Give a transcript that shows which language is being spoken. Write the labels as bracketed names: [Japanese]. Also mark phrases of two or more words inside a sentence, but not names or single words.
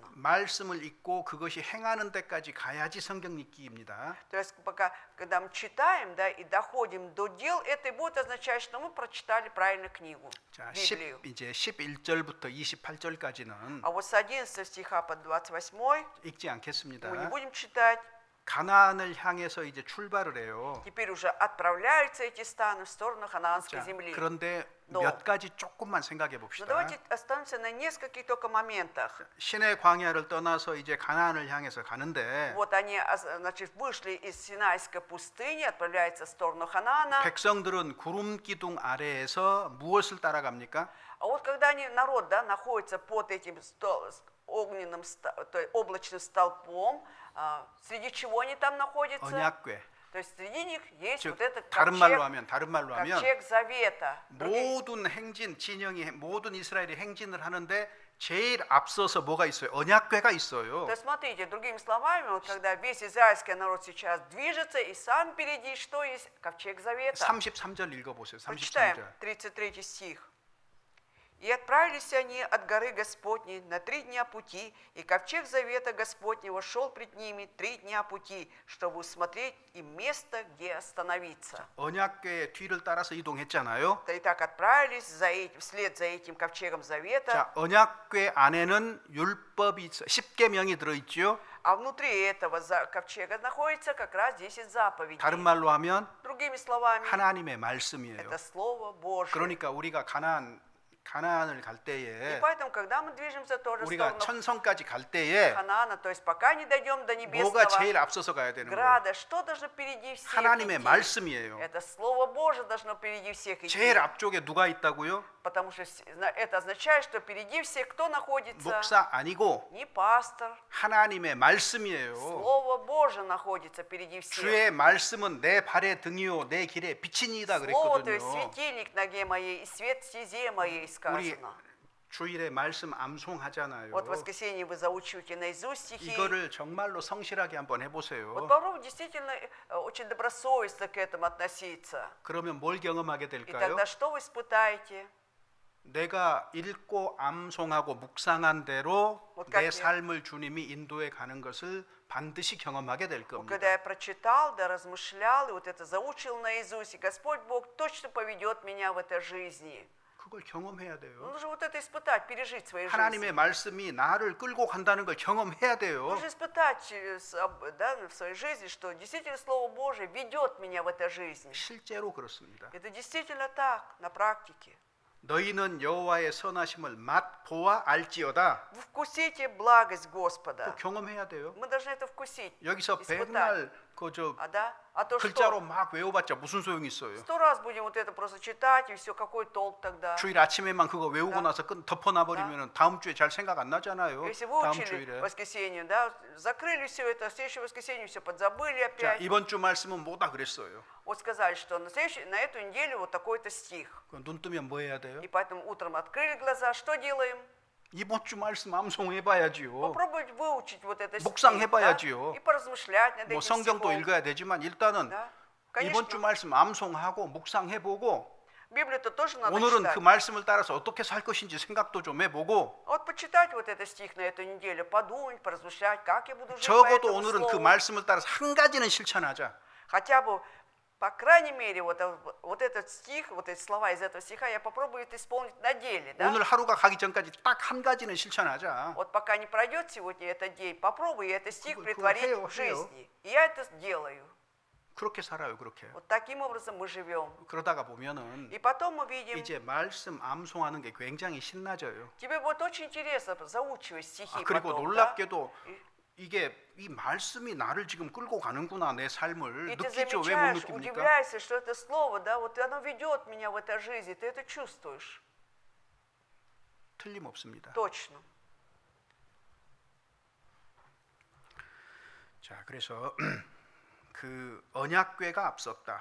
[Korean] 말씀을 읽고 그것이 행하는 데까지 가야지 성경 읽기입니다. [Russian] То есть пока, когда мы читаем, да, и доходим до дел, это и будет означать, что мы прочитали правильно книгу, [Korean] 자, [Russian] Библию. [Korean] 이제 11절부터 28절까지는 [Russian] А вот с 11 стиха по 28 [Korean] 읽지 않겠습니다. [Russian] мы не будем читать. [Korean] 가나안을 향해서 이제 출발을 해요. [Russian] Теперь уже отправляются эти станы в сторону ханаанской [Korean] 자, [Russian] земли. [Korean] 그런데 너. 몇 가지 조금만 생각해 [Russian] Но [Korean] 봅시다. [Russian] давайте остановимся на нескольких только моментах. [Korean] 신의 광야를 떠나서 이제 가나안을 향해서 가는데 [Russian] Вот они, значит, вышли из Синайской пустыни, отправляются в сторону Ханаана. [Korean] 백성들은 구름 기둥 아래에서 무엇을 따라갑니까? [Russian] А вот когда народ, да, находится под этим огненным, то есть облачным столпом, среди чего они там находятся? [Korean] 언약궤. [Russian] То есть среди них есть [Korean] 즉 [Russian] вот этот [Korean] 다른 말로 [Russian] ковчег, [Korean] 하면 [Russian] ковчег завета. [Korean] 모든 행진 진영이 모든 이스라엘이 행진을 하는데 제일 앞서서 뭐가 있어요? 언약궤가 있어요. [Russian] То есть смотрите, другими словами, вот когда весь израильский народ сейчас движется, и сам впереди что есть? Ковчег завета. [Korean] 33절 읽어보세요. [Russian] Прочитаем [Korean] 33절. [Russian] 33 стих. «И отправились они от горы Господней на 3 дня пути, и ковчег завета Господнего шел пред ними 3 дня пути, чтобы усмотреть им место, где остановиться». [Korean] 언약궤의 뒤를 따라서 이동했잖아요. [Russian] И так отправились вслед за этим ковчегом завета. [Korean] 자, 언약궤 안에는 율법이 10계명이 들어 있죠. [Russian] А внутри этого ковчега находится как раз 10 заповедей. [Korean] 다른 말로 하면 [Russian] Другими словами, [Korean] 하나님의 말씀이에요. [Russian] это Слово Божье. [Korean] 그러니까 우리가 가나안을 갈 [Russian] И [Korean] 때에 [Russian] поэтому, когда мы движемся тоже в [Korean] 우리가 [Russian] сторону [Korean] 천성까지 갈 때에 [Russian] Ханаана, то есть пока не дойдем до [Korean] 뭐가 제일 [Russian] небесного [Korean] 앞서서 가야 되는 거예요? [Russian] града, что должно впереди всех [Korean] 하나님의 [Russian] идти? [Korean] 말씀이에요. [Russian] Это Слово Божие должно впереди всех идти. [Korean] 제일 앞쪽에 누가 있다고요? [Russian] Потому что это означает, что впереди всех кто находится? [Korean] 목사 아니고 [Russian] Не пастор. [Korean] 하나님의 말씀이에요. [Russian] Слово Божие находится впереди всех. [Korean] 주의 말씀은 내 발의 등이요 내 길의 빛이니이다 [Russian] Слово, то есть [Korean] 그랬거든요. [Russian] светильник ноге моей и свет стезе моей [Korean] 우리 [Russian] сказано. [Korean] 주일에 말씀 암송하잖아요. [Russian] Вот в воскресенье вы заучиваете наизусть стихи. [Korean] 이거를 정말로 성실하게 한번 [Russian] Вот [Korean] 해보세요. [Russian] попробуйте действительно очень добросовестно к этому относиться. [Korean] 그러면 뭘 경험하게 [Russian] И [Korean] 될까요? [Russian] тогда что вы испытаете? [Korean] 내가 읽고 암송하고 묵상한 대로 [Russian] Вот [Korean] 내 [Russian] как [Korean] 삶을 주님이 인도해 가는 것을 반드시 경험하게 될 [Russian] Когда [Korean] 겁니다. [Russian] я прочитал, да размышлял, и вот это заучил наизусть, и Господь Бог точно поведет меня в этой жизни. [Korean] 그걸 경험해야 돼요. [Russian] Нужно вот это испытать, пережить в своей [Korean] 하나님의 [Russian] жизни. [Korean] 말씀이 나를 끌고 간다는 걸 경험해야 돼요. [Russian] Нужно испытать да, в своей жизни, что действительно Слово Божие ведет меня в этой жизни. [Korean] 실제로 그렇습니다. [Russian] Это действительно так, на практике. [Korean] 너희는 여호와의 선하심을 맛보아 알지어다. [Russian] Вы вкусите благость Господа. [Korean] 또 경험해야 돼요. [Russian] Мы должны это вкусить, [Korean] 여기서 [Russian] испытать. [Korean] 백날 그저 [Russian] А то [Korean] 글자로 [Russian] что? [Korean] 막 외워봤자 무슨 소용이 있어요? [Russian] 100 раз будем вот это просто читать, и все, какой толк тогда? [Korean] 주일 아침에만 그거 외우고 [Russian] Да. [Korean] 나서 덮어놔버리면 다음 주에 잘 생각 안 나잖아요. [Russian] Если вы [Korean] 다음 [Russian] учили [Korean] 주일에. [Russian] в воскресенье, да, закрыли все это, в следующее воскресенье все подзабыли [Korean] 자, [Russian] опять. [Korean] 이번 주 말씀은 뭐다 그랬어요. [Russian] Вот сказали, что на эту неделю вот такой-то стих. [Korean] 눈 뜨면 뭐 해야 돼요? [Russian] И поэтому утром открыли глаза, что делаем? [Korean] 이번 주 말씀 암송해봐야지요. [Russian] Попробовать выучить вот это стих, [Korean] 묵상해봐야지요. [Russian] да, и поразмышлять над [Korean] 뭐 [Russian] этим [Korean] 성경도 [Russian] стихом. [Korean] 읽어야 되지만 일단은 [Russian] Да? [Korean] 이번 주 [Russian] Конечно, [Korean] 말씀 암송하고 묵상해보고 [Russian] Библию-то тоже надо [Korean] 오늘은 [Russian] читать. [Korean] 그 말씀을 따라서 어떻게 살 것인지 생각도 좀 해보고 [Russian] Вот почитать вот этот стих на эту неделю, подумать, поразмышлять, как я буду жить по [Korean] 적어도 [Russian] этому [Korean] 오늘은 그 [Russian] слову. [Korean] 말씀을 따라서 한 가지는 실천하자. [Russian] Хотя бы, по крайней мере, вот этот стих, вот эти слова из этого стиха я попробую это исполнить на деле. Да? [Korean] 오늘 하루가 가기 전까지 딱 한 가지는 실천하자. [Russian] Вот пока не пройдет сегодня этот день, попробую я этот стих [Korean] 그거 [Russian] притворить [Korean] 해요, [Russian] в жизни. И я это делаю. [Korean] 그렇게 살아요, 그렇게. [Russian] Вот таким образом мы живем. [Korean] 그러다가 보면은 [Russian] И потом мы видим, [Korean] 이제 말씀 암송하는 게 굉장히 신나져요. [Russian] тебе будет очень интересно заучивать стихи [Korean] 그리고 [Russian] потом, да? [Korean] 놀랍게도 이게 이 말씀이 나를 지금 끌고 가는구나 내 삶을 [Russian] И ты [Korean] 느끼죠. 왜 못 [Russian] замечаешь, [Korean] 느낍니까? [Russian] удивляешься, что это слово, да, вот оно ведет меня в этой жизни, ты это чувствуешь. [Korean] 틀림없습니다. [Russian] Точно. [Korean] 자, 그래서 그 언약궤가 앞섰다.